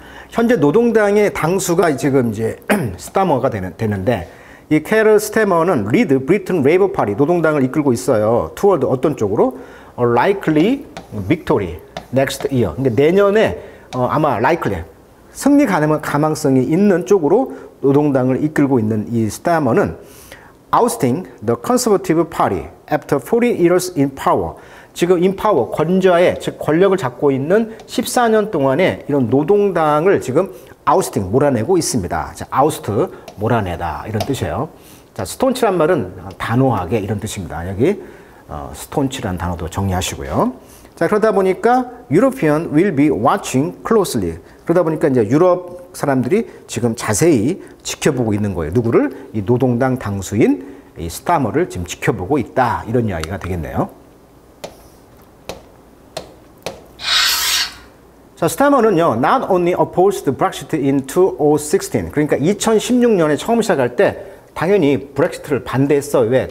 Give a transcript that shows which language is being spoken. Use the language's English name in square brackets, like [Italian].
[Korean] 현재 노동당의 당수가 지금 이제 스타머가 되는데, 이 캐럴 스태머는 리드 브리튼 레이버 파티, 노동당을 이끌고 있어요. toward 어떤 쪽으로? [English] likely victory next year. [Korean] 그러니까 내년에 아마 likely, 승리 가능성이 있는 쪽으로 노동당을 이끌고 있는 이 스태머는 [English] ousting the conservative party after 40 years in power. [Korean] 지금 인파워, 권좌에, 즉 권력을 잡고 있는 14년 동안에 이런 노동당을 지금 아우스팅, 몰아내고 있습니다. 자, 아우스트, 몰아내다, 이런 뜻이에요. 자, 스톤치란 말은 단호하게, 이런 뜻입니다. 여기 스톤치란 단어도 정리하시고요. 자, 그러다 보니까 [English] European will be watching closely. [Korean] 그러다 보니까 이제 유럽 사람들이 지금 자세히 지켜보고 있는 거예요. 누구를? 이 노동당 당수인 이 스타머를 지금 지켜보고 있다. 이런 이야기가 되겠네요. 자, 스타머는요, [English] not only opposed Brexit in 2016, [Korean] 그러니까 2016년에 처음 시작할 때 당연히 브렉시트를 반대했어요. 왜?